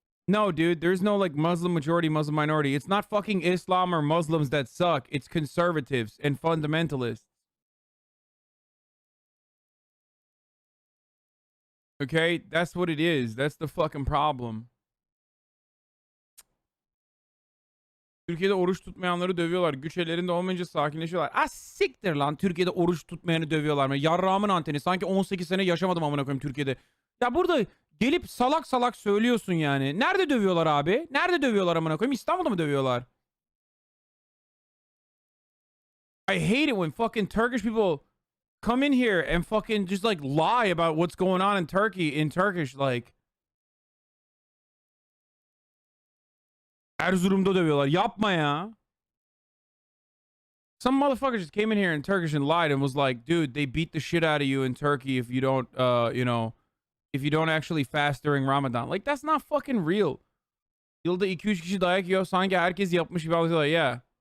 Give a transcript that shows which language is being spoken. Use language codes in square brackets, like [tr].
[en] No, dude, there's no like Muslim majority, Muslim minority. It's not fucking Islam or Muslims that suck. It's conservatives and fundamentalists. Okay, that's what it is. That's the fucking problem. [tr] Türkiye'de oruç tutmayanları dövüyorlar. Güç ellerinde olmayınca sakinleşiyorlar. Ah siktir lan. Türkiye'de oruç tutmayanı dövüyorlar mı? Yarrağımın anteni. Sanki 18 sene yaşamadım amına koyayım Türkiye'de. Ya burada gelip salak salak söylüyorsun yani. Nerede dövüyorlar abi? Nerede dövüyorlar amına koyayım? İstanbul'da mı dövüyorlar? [en] I hate it when fucking Turkish people come in here and fucking just like lie about what's going on in Turkey in Turkish like. [tr] Erzurum'da dövüyorlar. Yapma ya. [en] Some motherfucker just came in here in Turkish and lied and was like, dude, they beat the shit out of you in Turkey if you don't, you know, if you don't actually fast during Ramadan. Like, that's not fucking real. [tr] Yılda 2-3 kişi dayak yiyor. Sanki herkes yapmış gibi alıyorlar. Yeah.